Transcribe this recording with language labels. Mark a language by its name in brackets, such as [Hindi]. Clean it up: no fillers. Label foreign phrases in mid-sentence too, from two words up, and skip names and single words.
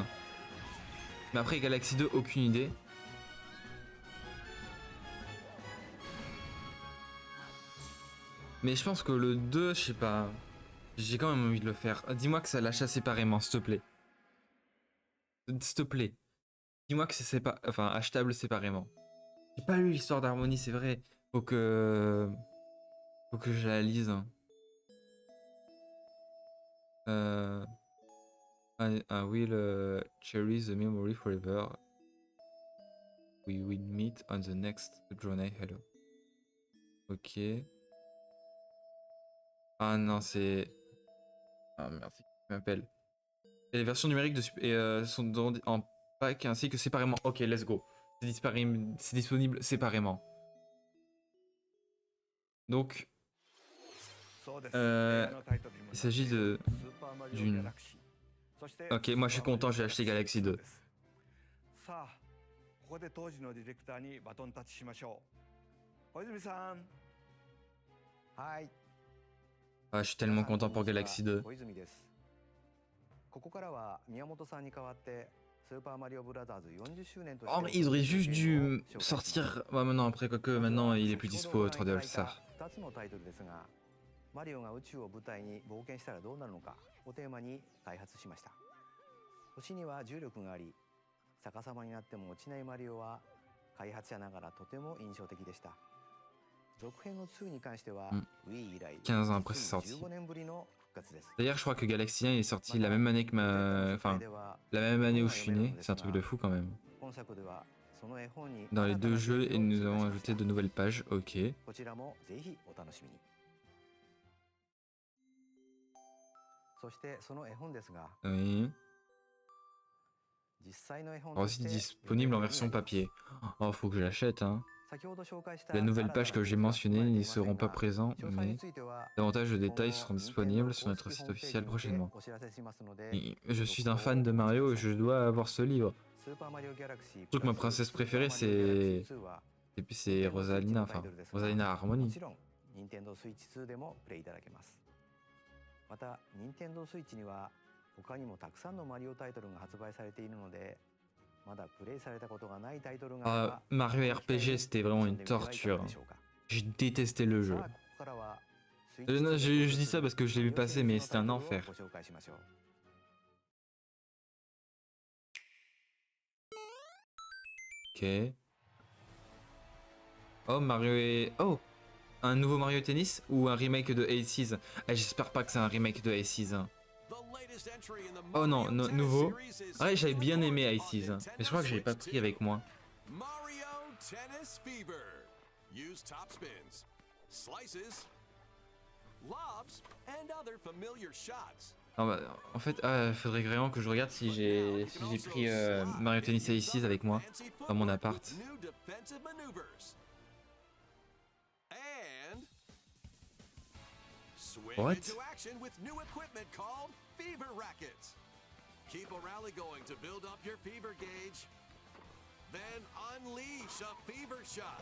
[French] Mais après, Galaxy 2, aucune idée. Mais je pense que le 2, je sais pas. J'ai quand même envie de le faire. Dis-moi que ça l'achat séparément, s'il te plaît. S'il te plaît. Dis-moi que c'est achetable séparément. J'ai pas lu l'histoire d'Harmonie, c'est vrai. Faut que je la lise. [English] I will cherish the memory forever. We will meet on the next journey. Hello. [French] Ok. Ah non, c'est... Ah merde, c'est qui m'appelle. Et les versions numériques sont en pack ainsi que séparément. [English] Ok, let's go. [French] C'est disponible séparément. Donc, il s'agit d'une... Ok, moi je suis content, j'ai acheté Galaxy 2. [Japanese] さあ、ここで当時のディレクターにバトンタッチしましょう。小泉さん。はい。 [French] Ah, je suis tellement content pour Galaxy 2. [Japanese] 小泉です。ここからは宮本さんに代わって [French] En vrai, ils auraient juste dû sortir. Ouais, maintenant, après, quoique maintenant il est plus dispo 3D All Star. [Japanese] 2 つのタイトルですが、マリオが宇宙を舞台に冒険したらどうなるのかをテーマに開発しました。星には重力があり、逆さまになっても落ちないマリオは開発者ながらとても印象的でした。続編の2に関しては、Wii 以来 [French] 15 ans après c'est sorti. [Japanese] 15 年ぶりの復活です。 [French] D'ailleurs, je crois que Galaxy 1 est sorti la même année que ma. Enfin, la même année où je suis né. C'est un truc de fou quand même. [Japanese] 今作ではその絵本に [French] Dans les deux jeux, et nous avons ajouté de nouvelles pages. Ok. [Japanese] こちらもぜひお楽しみに。そしてその絵本ですが、 [French] Oui. [Japanese] 実際の絵本 [French] Alors, aussi disponible en version papier. Oh, faut que je l'achète, hein. [Japanese] 先ほど紹介した [French] Les nouvelles pages que j'ai mentionnées n'y seront pas présentes, mais davantage de détails seront disponibles sur notre site officiel prochainement. Et je suis un fan de Mario et je dois avoir ce livre. Surtout que ma princesse préférée c'est Rosalina, enfin Rosalina Harmony. [Japanese] もちろん Nintendo Switch 2でもプレイいただけます。また Nintendo Switch には他にもたくさんのマリオタイトルが発売されているので、 [French] Ah, Mario RPG c'était vraiment une torture. J'ai détesté le jeu. Non, je dis ça parce que je l'ai vu passer, mais c'était un enfer. Ok. Oh, Mario et... Oh, un nouveau Mario Tennis ou un remake de Aces? Ah, j'espère pas que c'est un remake de Aces. Oh non, nouveau. Ouais, j'avais bien aimé Aces, mais je crois que j'avais pas pris avec moi. Mario Tennis Fever. [English] Use top spins, slices, lobs, and other familiar shots. [French] Non, bah, en fait, faudrait vraiment que je regarde si j'ai pris Mario Tennis Aces avec moi dans mon appart. [English] What? Fever rackets. Keep a rally going to build up your fever gauge. Then unleash a fever shot.